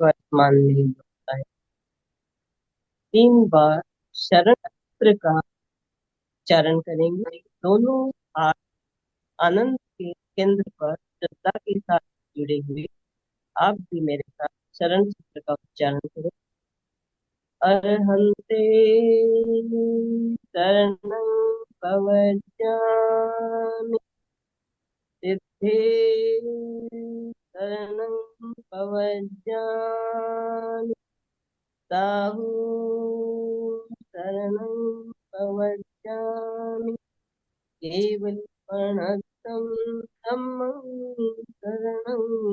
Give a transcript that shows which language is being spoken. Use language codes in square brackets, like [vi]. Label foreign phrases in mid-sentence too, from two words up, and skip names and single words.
[hi] मानने योग्य होता है। 3 बार शरण मंत्र का उच्चारण करेंगे। दोनों हाथ आनंद के केंद्र पर श्रद्धा के साथ जुड़े हुए। आप भी मेरे साथ शरण सूत्र का उच्चारण करें। [pra] अर्हन्ते शरणं कवचामि, सिद्धे शरणं कवचामि, साहू शरणं कवचामि, केवलपणतं धम्मं शरणं